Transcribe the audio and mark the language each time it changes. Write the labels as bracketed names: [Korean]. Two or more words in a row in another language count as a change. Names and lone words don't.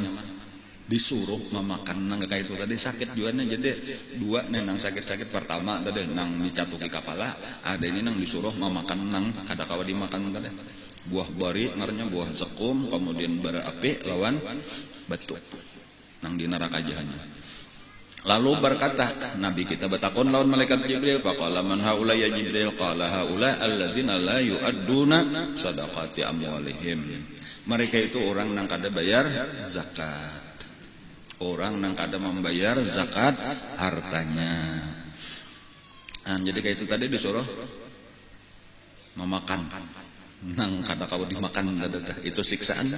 [Banjar] Disuruh memakan nang kayak itu tadi sakit juga nih, jadi dua nih nang sakit-sakit pertama tadi nang dicatuki kepala, ada ini nang disuruh memakan nang kada kawa dimakan tadi buah bari ngarannya buah zakum, kemudian bara api lawan batu nang di neraka jahanam. Lalu berkata Nabi kita bertakon lawan malaikat Jibril, [Arabic] فقال من هؤلاء يا جبريل قال هؤلاء الذين لا يؤدون صدقات أموالهم. [Banjar] Mereka itu orang nang kada bayar zakat. Orang nang kada membayar zakat hartanya. Jadi kayak itu tadi disuruh memakan nang kada kawa dimakan itu siksaannya.